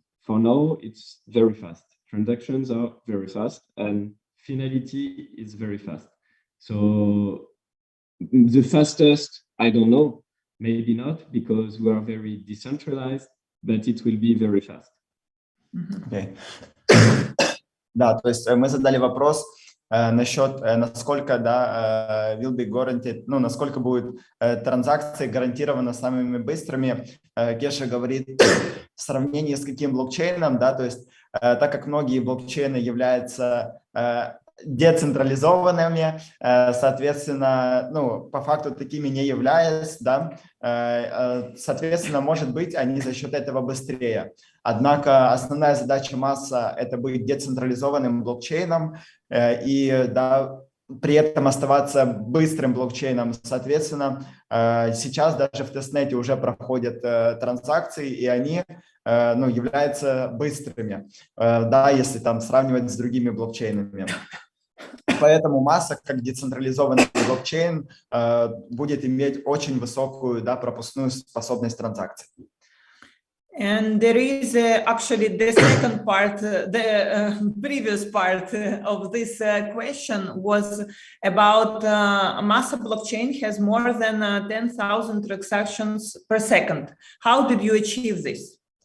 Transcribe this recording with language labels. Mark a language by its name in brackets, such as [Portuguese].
[English] For now, it's very fast. Transactions are very fast and finality is very fast. So the fastest, I don't know, maybe not, because we are very decentralized, but it will be very fast. Okay. [Russian] Да, то есть мы задали вопрос насчет, насколько, [English] will be guaranteed, [Russian] насколько будут транзакции гарантированно самыми быстрыми. Кеша говорит, в сравнении с каким блокчейном, то есть так как многие блокчейны являются децентрализованными, соответственно, по факту такими не являясь, соответственно, может быть, они за счет этого быстрее. Однако основная задача Massa – это быть децентрализованным блокчейном и при этом оставаться быстрым блокчейном. Соответственно, сейчас даже в тестнете уже проходят транзакции, и они являются быстрыми, если там сравнивать с другими блокчейнами. Поэтому Massa, как децентрализованный блокчейн, будет иметь очень высокую пропускную способность транзакций. [English] And there is actually the second part, the previous part of this question was about Massa blockchain has more than 10,000 transactions per second. How did you achieve this?